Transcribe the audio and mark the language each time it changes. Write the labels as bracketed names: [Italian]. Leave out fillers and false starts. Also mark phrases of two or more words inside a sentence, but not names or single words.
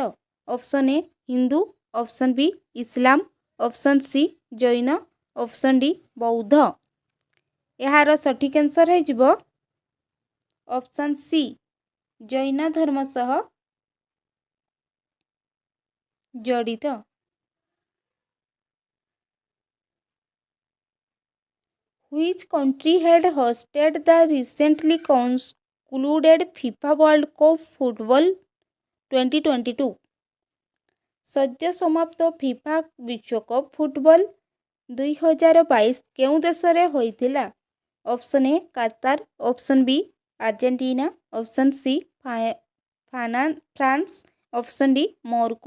[English] option A Hindu, option B Islam, option C Jain, option D Bauddh. [Odia] ଏହାର ସଠିକ୍ ଆନ୍ସର୍ ହୋଇଯିବ [English] option C [Odia] ଜୈନ ଧର୍ମ ସହ ଜଡ଼ିତ। [English] Which country had hosted the recently concluded FIFA World Cup Football 2022? [Odia] ସଦ୍ୟ ସମାପ୍ତ ଫିଫା ବିଶ୍ୱକପ୍ ଫୁଟବଲ 2022 କେଉଁ ଦେଶରେ ହୋଇଥିଲା? [English] option A Qatar, option B Argentina, option C France, option D Morocco.